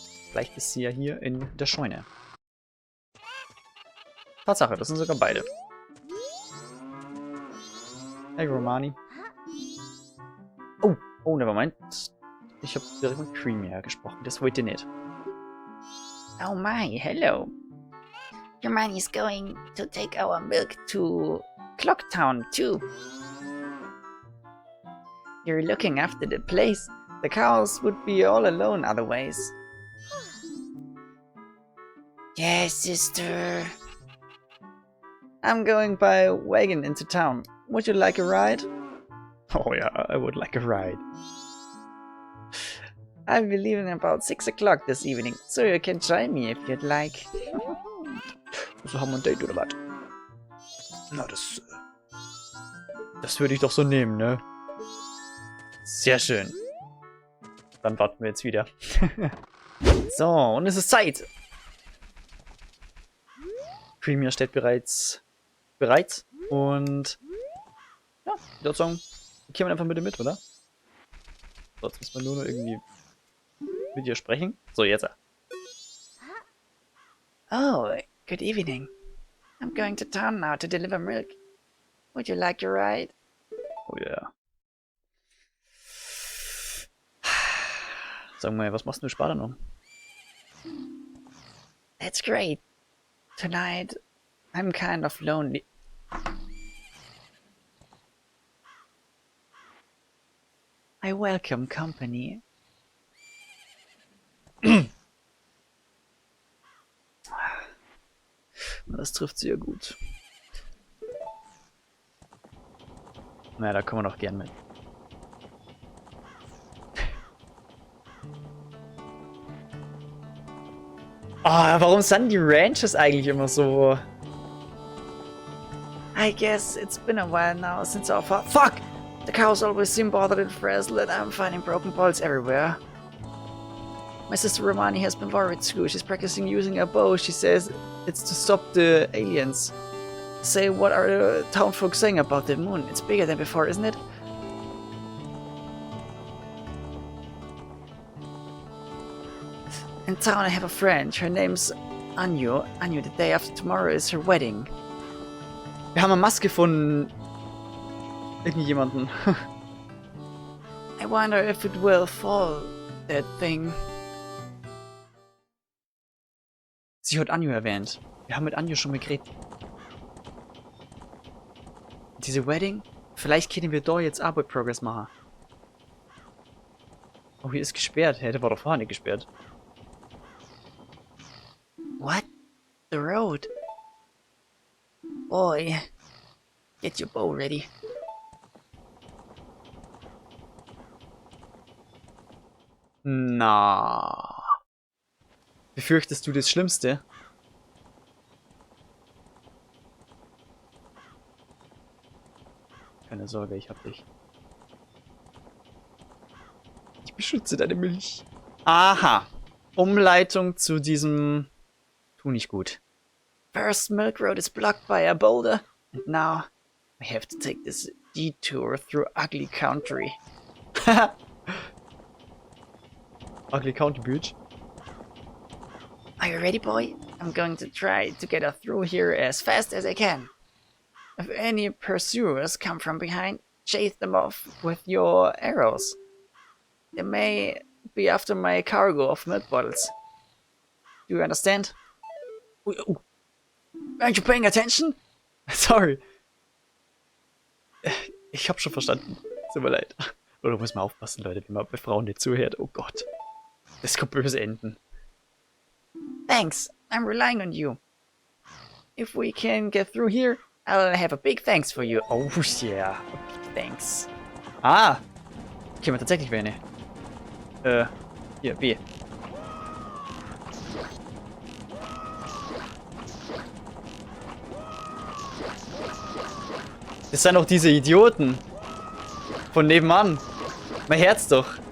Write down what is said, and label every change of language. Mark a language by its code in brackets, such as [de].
[de] Vielleicht ist sie ja hier in der Scheune. Tatsache, das sind sogar beide. Hey Romani. [en] Oh, nevermind. [de] Ich habe direkt mit Creamier gesprochen. Das wollte ihr nicht. [en] Oh my, hello. Hermione's going to take our milk to Clocktown too. You're looking after the place. The cows would be all alone otherwise. Yes, sister. I'm going by wagon into town. Would you like a ride? Oh yeah, I would like a ride. I'll be leaving about 6 o'clock this evening, so you can join me if you'd like. [de] So haben wir ein Date oder was? Na, das würde ich doch so nehmen, ne? Sehr schön. Dann warten wir jetzt wieder. So, und es ist Zeit. Creamier steht bereits bereit. Und ja, ich würde sagen, wir kommen einfach mit oder? So, jetzt müssen wir nur noch irgendwie mit ihr sprechen. So, jetzt. [en] Oh, good evening. I'm going to town now to deliver milk. Would you like a ride? [de] Oh ja. Sag mal, was machst du später noch? [en] That's great. Tonight, I'm kind of lonely. I welcome company. [de] Das trifft sie ja gut. Na, da kommen wir doch gern mit. Ah, warum sind die Ranches eigentlich immer so? [en] I guess it's been a while now since our Fuck! The cows always seem bothered and frazzled, and I'm finding broken bolts everywhere. My sister Romani has been worried too. She's practicing using a bow. She says it's to stop the aliens. Say, what are the town folk saying about the moon? It's bigger than before, isn't it? In town I have a friend. Her name's Anju. Anju, the day after tomorrow is her wedding. [de] Wir haben eine Maske von irgendjemanden. [en] I wonder if it will fall, that thing. [de] Sie hat Anju erwähnt. Wir haben mit Anju schon mal geredet. Diese Wedding? Vielleicht können wir da jetzt Arbeit Progress machen. Oh, hier ist gesperrt. Hey, der war doch vorher nicht gesperrt. [en] What? The road? Boy, get your bow ready. [de] Na. Befürchtest du das Schlimmste? Keine Sorge, ich hab dich. Ich beschütze deine Milch. Aha. Umleitung zu diesem... Tu nicht gut. [en] First Milk Road is blocked by a boulder, and now we have to take this detour through ugly country. Ugly County Beach. Are you ready, boy? I'm going to try to get us through here as fast as I can. If any pursuers come from behind, chase them off with your arrows. They may be after my cargo of milk bottles. Do you understand? Aren't you paying attention? Sorry. [de] Ich hab schon verstanden. Tut mir leid. Oder muss man aufpassen, Leute, wenn man bei Frauen nicht zuhört. Oh Gott. Das kann böse enden. [en] Thanks. I'm relying on you. If we can get through here, I'll have a big thanks for you. Oh yeah. Big thanks. Ah. [de] Okay, tatsächlich wäre eine. Hier, B. Das sind doch diese Idioten. Von nebenan. Man hört's doch.